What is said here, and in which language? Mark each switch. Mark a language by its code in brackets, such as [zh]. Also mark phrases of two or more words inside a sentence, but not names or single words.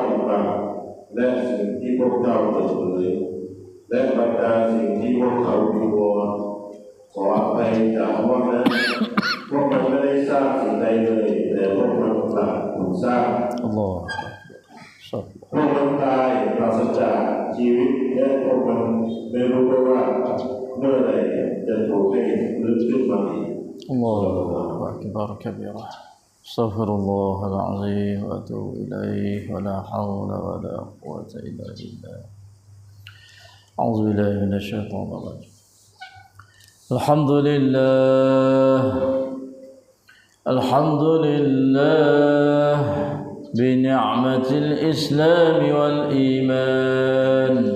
[th] ลับและสิ่งที่พวกเจ้าเปิดเผยและบรรดาสิ่งที่พวกเขาวิงวอนขออภัยจากพวกนั้นพวกมันไม่ได้สร้างสิ่งใดเลยแต่พวกมันกลับถูกสร้าง Allah พวกมันตายปราศจากชีวิตและพวกมันไม่รู้ว่าเมื่อไหร่จะถูกให้ลึกขึ้นมาอีก [ar] الله أكبر كبيرا. أستغفر الله العظيم وأتوب إليه ولا حول ولا قوة إلا بالله. أعوذ بالله من الشيطان الرجيم. الحمد لله بنعمة الإسلام والإيمان.